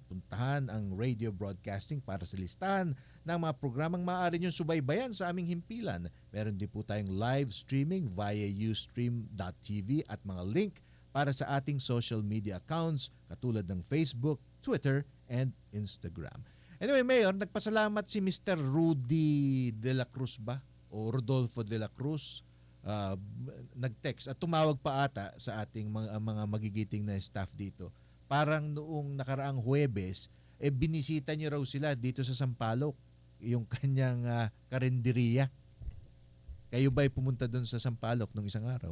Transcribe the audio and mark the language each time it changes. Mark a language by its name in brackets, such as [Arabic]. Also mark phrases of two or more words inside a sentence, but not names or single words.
[Filipino] Puntahan ang radio broadcasting para sa listahan ng mga programang maaari niyong subaybayan sa aming himpilan. Meron din po tayong [English] live streaming via [Filipino] ustream.tv at mga link para sa ating [English] social media accounts [Filipino] katulad ng Facebook, Twitter, and Instagram. Anyway, Mayor, nagpasalamat si Mr. Rudy De La Cruz ba? O Rodolfo De La Cruz. Nag-text at tumawag pa ata sa ating mga magigiting na staff dito. Parang noong nakaraang Huwebes, binisita niyo raw sila dito sa Sampaloc, yung kanyang karenderiya. Kayo ba'y pumunta doon sa Sampaloc nung isang araw?